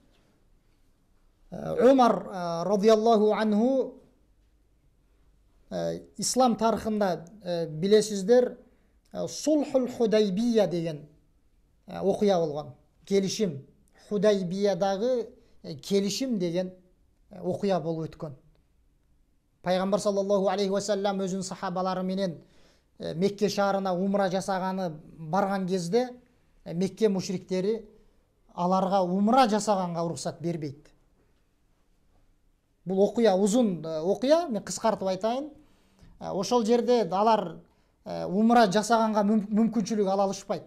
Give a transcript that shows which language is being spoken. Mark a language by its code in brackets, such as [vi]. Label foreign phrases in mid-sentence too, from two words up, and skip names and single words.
[ky] Умар [ar] رضي الله عنه [ky] ислам тарыхында билесиздер, Сулхул Худайбия деген окуя болгон. Келишим, Худайбиядагы келишим деген окуя болуп өткөн. Пайгамбар [ar] صلى الله عليه وسلم [ky] өзүнүн сахабалары менен Мекке шаарына умра жасаганы барган кезде Мекке мушриктери аларга умра жасаганга уруксат бербейт. Бул окуя узун окуя, мен кыскартып айтайын. Ошол жерде алар умра жасаганга мүмкүнчүлүк ала алышпайт.